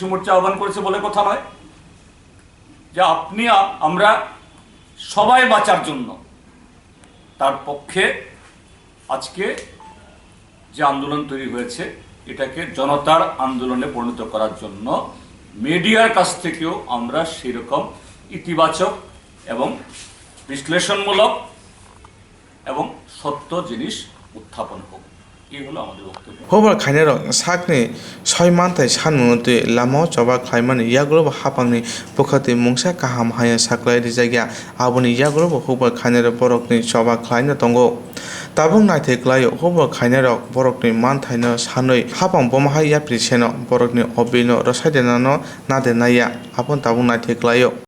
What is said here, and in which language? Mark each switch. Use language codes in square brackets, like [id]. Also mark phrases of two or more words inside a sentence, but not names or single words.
[bn] মোর্চা আহ্বান করেছে বলে কথা নয়, যে আপনি আমরা সবাই বাঁচার জন্য তার পক্ষে আজকে যে আন্দোলন তৈরি হয়েছে এটাকে জনতার আন্দোলনে পরিণত করার জন্য মিডিয়ার কাছ থেকেও আমরা সেরকম ইতিবাচক এবং বিশ্লেষণমূলক এবং সত্য জিনিস উত্থাপন হোক, এই হলো আমাদের বক্তব্য। [trp] Hukbar khainarok sakni 6 manthai sanmungtui lama choba khlaimani yagrobo hapangni pokhati mungsa kaham haya saklai rijaya aboni yagrobo hukbar khainarok borokni choba khlaina tongo tabung naithai klaio hukbar khainarok borokni manthaino sanui hapang bomahai yapri seno borokni obino rosaidena no nadenaya apon tabung naithai klaio।